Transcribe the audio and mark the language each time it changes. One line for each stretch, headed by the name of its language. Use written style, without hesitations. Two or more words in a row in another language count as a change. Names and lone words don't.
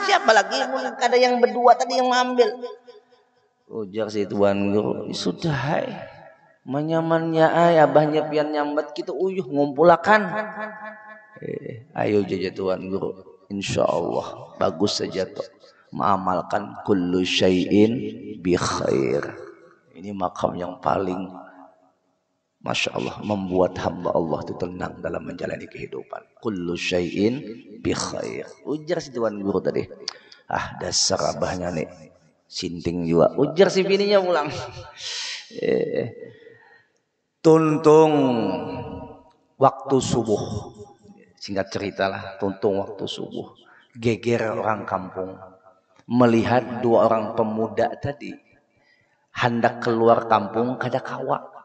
Banjar: Siapa lagi ada yang berdua tadi yang mengambil. Ujar si Tuan Guru, sudah hai. Menyamannya ay abahnya pian nyambat kita uyuh ngumpulakan. Ayo jaja Tuan Guru. Insyaallah bagus saja tuh.
Arabic: Mengamalkan كل شيء بخير.
Banjar: Ini makam yang paling
Arabic: ما شاء الله
Banjar: membuat hamba Allah itu tenang dalam menjalani kehidupan.
Arabic: كل شيء بخير.
Banjar: Ujar si Tuan Guru tadi. Dasar abahnya nih sinting juga. Ujar si bininya pulang. Tuntung waktu subuh. Singkat cerita lah, tuntung waktu subuh. Geger orang kampung melihat dua orang pemuda tadi hendak keluar kampung kada kawa.